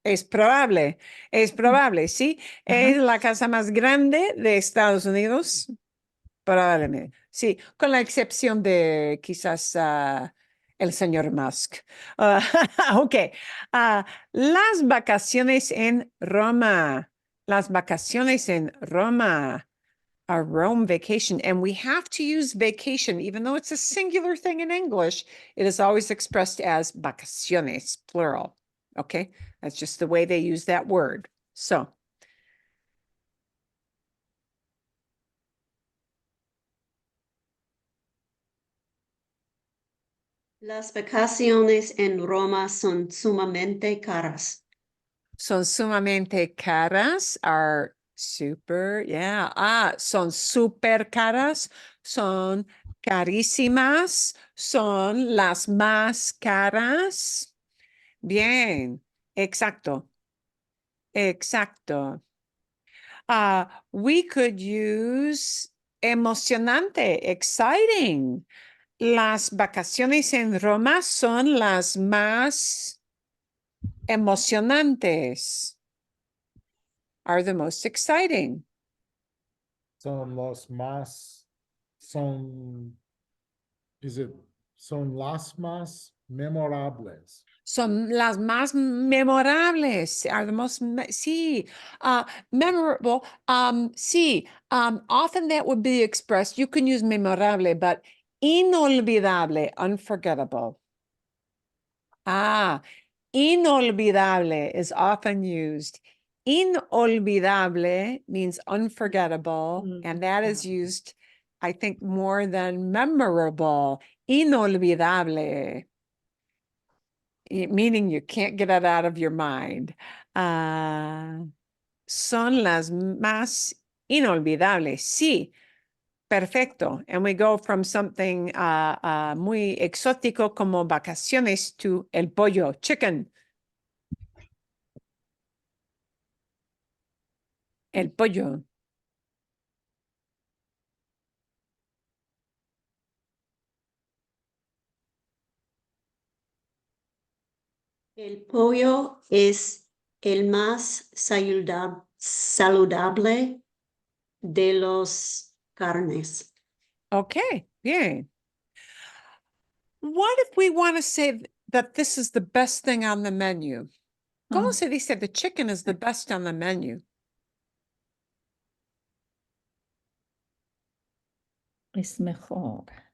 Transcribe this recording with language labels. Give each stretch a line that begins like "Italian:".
Spanish: Es probable, sí. Es la casa más grande de Estados Unidos. Probablemente, sí, con la excepción de quizás el señor Musk. Ok, las vacaciones en Roma. Las vacaciones en Roma.
English: A Rome vacation. And we have to use vacation, even though it's a singular thing in English, it is always expressed as vacaciones, plural. Okay, that's just the way they use that word. So,
Spanish: Las vacaciones en Roma son sumamente caras. son sumamente caras,
English: are super, yeah.
Spanish: Son super caras, son carísimas, son las más caras. Bien, exacto. Exacto.
English: We could use emocionante, exciting.
Spanish: Las vacaciones en Roma son las más emocionantes.
English: Are the most exciting.
Spanish: Son los más, son las más memorables. Son las más memorables.
English: Are the most,
Spanish: sí, memorable.
English: Sí, often that would be expressed. You can use memorable, but inolvidable, unforgettable. Inolvidable is often used. Inolvidable means unforgettable, and that is used, I think, more than memorable. Inolvidable, meaning you can't get it out of your mind.
Spanish: Son las más inolvidables. Sí, perfecto.
English: And we go from something
Spanish: muy exótico como vacaciones to el pollo, chicken. El pollo. El pollo es el más saludable de los carnes. Okay, bien.
English: What if we want to say that this is the best thing on the menu?
Spanish: ¿Cómo se dice
English: the chicken is the best on the menu?
Spanish: Es mejor.